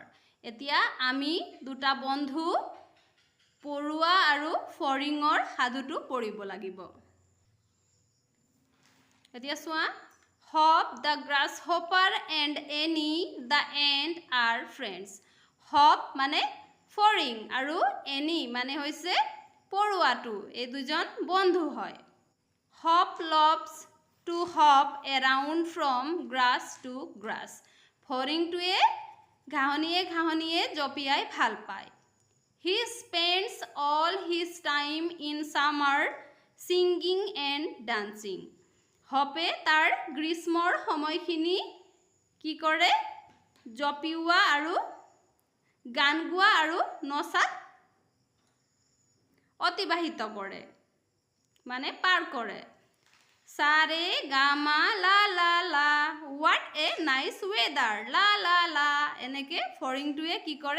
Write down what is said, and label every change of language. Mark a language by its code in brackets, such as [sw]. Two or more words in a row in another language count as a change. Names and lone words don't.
[as] এতিয়া আমি দুটা বন্ধু পৰুৱা আৰু ফৰিঙৰ সাধুটো পঢ়িব লাগিব। এতিয়া চোৱা, [en] Hop the grasshopper and Annie the ant are friends. [as] হপ মানে ফৰিং আৰু এনি মানে হৈছে পৰুৱাটো, এই দুজন বন্ধু হয়। [en] Hop loves to hop around from grass to grass. [as] ফৰিংটোৱে ঘাঁহনিয়ে জঁপিয়াই ভাল পায়। [en] He spends all his time in summer singing and dancing. [as] হপে তাৰ গ্ৰীষ্মৰ সময়খিনি কি কৰে? জঁপিওৱা আৰু গান গোৱা আৰু নচাত অতিবাহিত কৰে, মানে পাৰ কৰে। সাৰে গামা লা লা লা, [en] what a nice weather লা লা লা, [as] এনেকৈ ফৰিংটোৱে কি কৰে?